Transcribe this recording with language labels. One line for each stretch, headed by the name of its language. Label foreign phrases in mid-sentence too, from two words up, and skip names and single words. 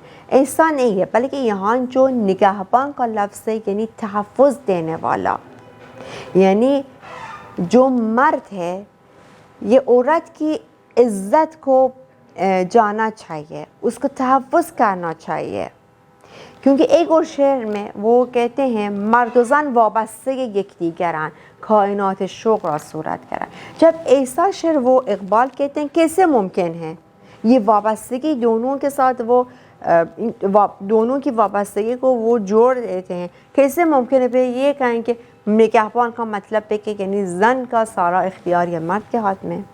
Urdu: ایسا نہیں ہے، بلکہ یہاں جو نگہبان کا لفظ ہے یعنی تحفظ دینے والا، یعنی جو مرد ہے یہ عورت کی عزت کو جانا چاہیے، اس کو تحفظ کرنا چاہیے. کیونکہ ایک اور شعر میں وہ کہتے ہیں
Persian: مرد و زن وابسته یکدیگرند کائنات شوق را صورت کرند.
Urdu: جب ایسا شعر وہ اقبال کہتے ہیں کیسے ممکن ہے یہ وابستگی دونوں کے ساتھ، وہ دونوں کی وابستگی کو وہ جوڑ دیتے ہیں، کیسے ممکن ہے؟ پھر یہ کہیں کہ نگہبان کا مطلب ہے کہ یعنی زن کا سارا اختیار یا مرد کے ہاتھ میں؟